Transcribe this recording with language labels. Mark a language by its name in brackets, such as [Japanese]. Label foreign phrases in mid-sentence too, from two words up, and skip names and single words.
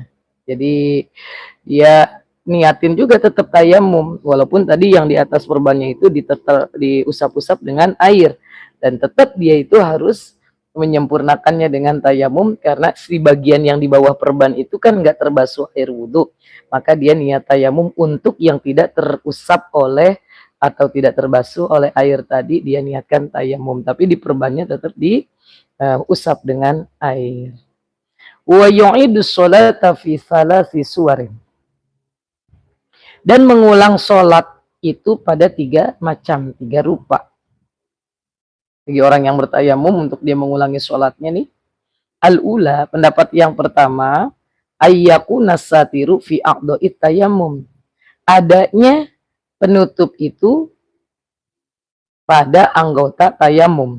[Indonesian] Jadi dia niatin juga tetap tayamum, walaupun tadi yang di atas perbannya itu diusap-usap dengan air, dan tetap dia itu harus menyempurnakannya dengan tayamum, karena si bagian yang di bawah perban itu kan nggak terbasuh air wudhu, maka dia niat tayamum untuk yang tidak terusap oleh atau tidak terbasuh oleh air tadi, dia niatkan tayamum, tapi di perbannya tetap diusap dengan air. [Arabic] ويعيد الصلاة في ثلاث صور, [Indonesian] dan mengulang sholat itu pada tiga rupa. Bagi orang yang bertayamum untuk dia mengulangi sholatnya nih, al-ula, pendapat yang pertama, [Arabic] أن يكون الساتر في أعضاء التيمم, [Indonesian] adanya penutup itu pada anggota tayamum.